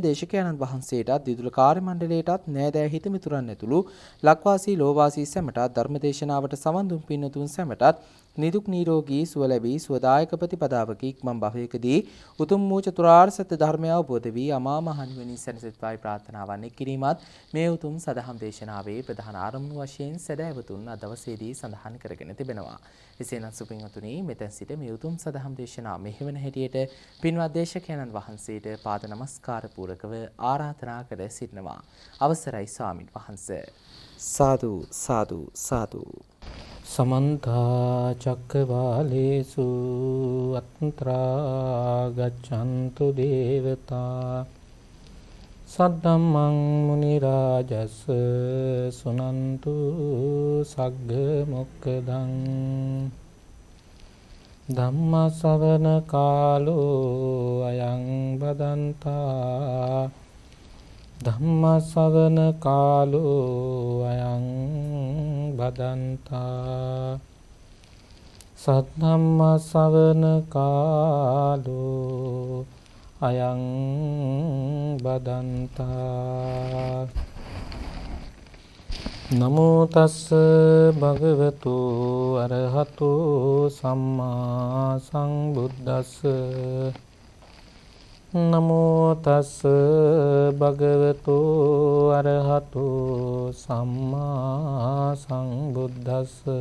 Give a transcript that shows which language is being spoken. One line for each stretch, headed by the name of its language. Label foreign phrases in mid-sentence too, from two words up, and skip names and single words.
Sinhala: දේශකයන්න් වහන්සේටත් දිදුල කාර්ය මණ්ඩලයටත් නෑදෑ හිතමිතුරන් ඇතුළු ලක්වාසී ලෝවාසී සැමටත් ධර්මදේශනාවට සවන් දුන් පින්තුන් සැමටත් නිදුක් නිරෝගී සුව ලැබී සුවදායක ප්‍රතිපදාවක ඉක්මන් භවයකදී උතුම් වූ චතුරාර්ය සත්‍ය ධර්මය අවබෝධ වී අමා මහ නිවනින් සැනසෙත්වායි ප්‍රාර්ථනාවන් කිරීමත් මේ උතුම් සදහම් දේශනාවේ ප්‍රධාන ආරම්භ වශයෙන් සදහැවතුන් අද දවසේදී සඳහන් කරගෙන තිබෙනවා. එසේනම් සුපින්වතුනි මෙතෙන් සිට මේ උතුම් සදහම් දේශනාව මෙහෙවන හැටියට පින්වත් දේශකයන්න් වහන්සේට පාද නමස්කාර පූරකව ආරාධනා කර සිටිනවා. අවසරයි ස්වාමින් වහන්සේ. සාදු සාදු සාදු.
Pali: समन्त चक्रवालेषु अत्रा गच्छन्तु देवता सद्धम्मं मुनि राजस् सुनन्तु सग्ग मोक्खदं धम्म ශ්‍රවණ කාලෝ අයං බදන්තා ධම්ම ශ්‍රවණ කාලෝ අයං බදන්තා සද්ධම්ම ශ්‍රවණ කාලෝ අයං බදන්තා නමෝ තස්ස භගවතු අරහතෝ සම්මා සම්බුද්දස්ස නමෝ තස්ස භගවතු අරහතෝ සම්මා සම්බුද්දස්ස